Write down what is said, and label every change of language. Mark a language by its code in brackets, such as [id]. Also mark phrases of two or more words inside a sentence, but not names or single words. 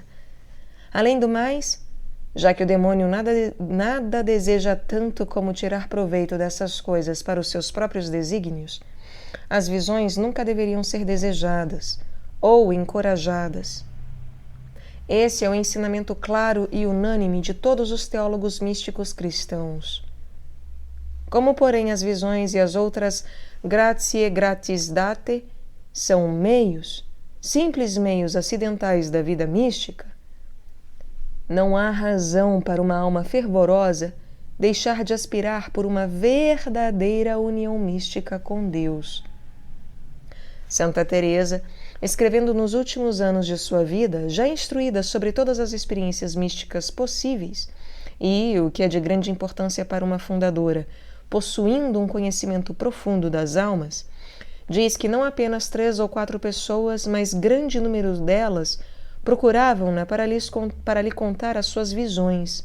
[pt] Além do mais, já que o demônio nada deseja tanto como tirar proveito dessas coisas para os seus próprios desígnios, as visões nunca deveriam ser desejadas ou encorajadas. Esse é o ensinamento claro e unânime de todos os teólogos místicos cristãos. Como, porém, as visões e as outras [la] gratiae gratis date [pt] são meios, simples meios acidentais da vida mística, não há razão para uma alma fervorosa deixar de aspirar por uma verdadeira união mística com Deus. Santa Teresa, escrevendo nos últimos anos de sua vida, já instruída sobre todas as experiências místicas possíveis e, o que é de grande importância para uma fundadora, possuindo um conhecimento profundo das almas, diz que não apenas 3 ou 4 pessoas, mas grande número delas procuravam-na para lhe contar as suas visões.